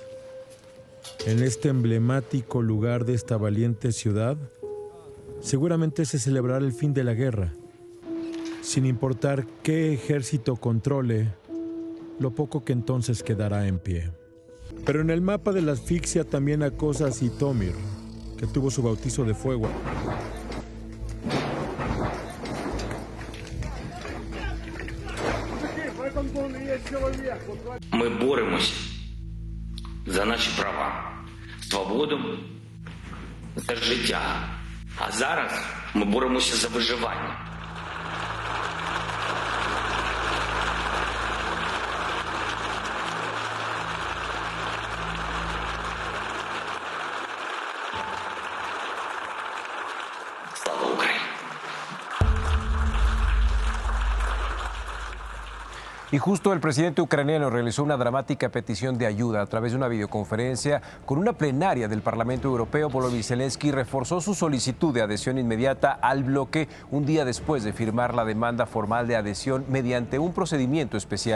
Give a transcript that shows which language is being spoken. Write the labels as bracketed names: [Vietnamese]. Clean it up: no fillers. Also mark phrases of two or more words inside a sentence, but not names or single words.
[Spanish] En este emblemático lugar de esta valiente ciudad, seguramente se celebrará el fin de la guerra, sin importar qué ejército controle lo poco que entonces quedará en pie. Pero en el mapa de la asfixia también acosa a Zitomir, que tuvo su bautizo de fuego. [Ukrainian] Ми боремося за наші права, свободу, за життя. А зараз ми боремося за виживання. Слава Україні! [Spanish] Y justo el presidente ucraniano realizó una dramática petición de ayuda a través de una videoconferencia con una plenaria del Parlamento Europeo. Volodymyr Zelensky reforzó su solicitud de adhesión inmediata al bloque un día después de firmar la demanda formal de adhesión mediante un procedimiento especial.